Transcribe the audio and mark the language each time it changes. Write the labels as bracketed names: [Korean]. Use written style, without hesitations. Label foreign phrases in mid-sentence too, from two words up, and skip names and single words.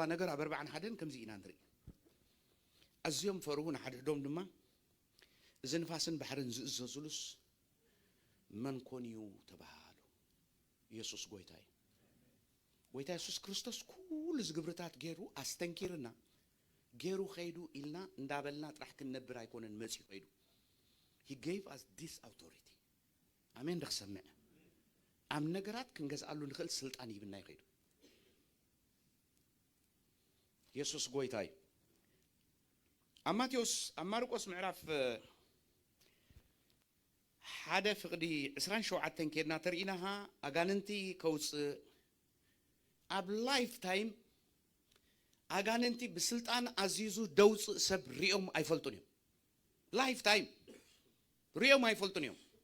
[Tigrinya] ነገር ኣብ 41 ከምዚ ኢና ንርኢ ኣዝዮም ፈርሁ ንሓድሕዶም ድማ እዚ ንፋስን ባሕርን ዝእዘዙሉስ መን ኮን እዩ ተባሃሉ ኢየሱስ ጎይታ እዩ ጎይታ ኢየሱስ ክርስቶስ ኩሉ ዝግብርታት ገይሩ ኣስተንኪርና ገይሩ ኸይዱ ኢልና እንዳበልና ጥራሕ ክንነብር ኣይኮነን መጽኡ ኸይዱ [English] he gave us this authority [Tigrinya] አሜን ደክሰምዕ ኣብ ነገራት ክንገዝኣሉ ንኽእል ስልጣን ይብና ይኸይዱ ኢየሱስ ጎይታ እዩ ኣብ ማቴዎስ ኣብ ማርቆስ ምዕራፍ ሓደ ፍቅዲ 27 ከድና ተርኢናሃ ኣጋንንቲ ከውፅእ ኣብ [English] life time [Tigrinya] ኣጋንንቲ ብስልጣን ኣዚዙ ደውፅእ ሰብ ሪኦም ኣይፈልጡን እዮም [English] life time [Tigrinya] ሪኦም ኣይፈልጡን እዮም